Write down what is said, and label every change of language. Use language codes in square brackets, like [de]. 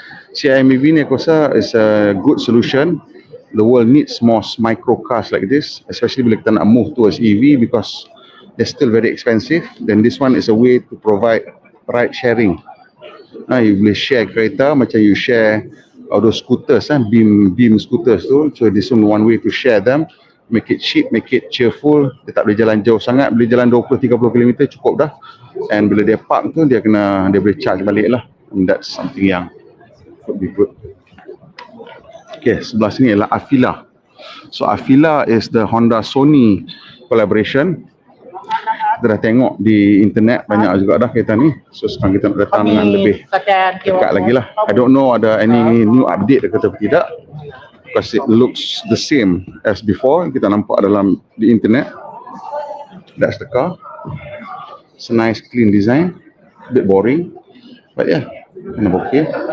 [en] CIMEV [ms] ni aku rasa [en] is a good solution. The world needs more micro cars like this, especially [ms] bila kita nak [en] move towards EV because they're still very expensive. Then this one is a way to provide ride sharing. You [ms] boleh share kereta macam [en] you share all those scooters, beam scooters tu. So this one way to share them make it cheap, make it cheerful. [ms] Dia tak boleh jalan jauh sangat, boleh jalan 20-30 km cukup dah. And bila dia park tu, dia boleh charge balik lah. [en] And that's something yang could be good. [ms] Okay, sebelah sini adalah Afila. [en] So Afila is the Honda Sony collaboration. [ms] Kita dah tengok di internet banyak juga dah kereta ni. So sekarang kita nak datang dengan lebih dekat lagi lah. [en] I don't know [ms] ada [en] any new update [ms] ke tidak, [en] because it looks the same as before. [ms] Kita nampak dalam di internet. [en] That's the car. It's a nice clean design. A bit boring, but yeah, kind of okay.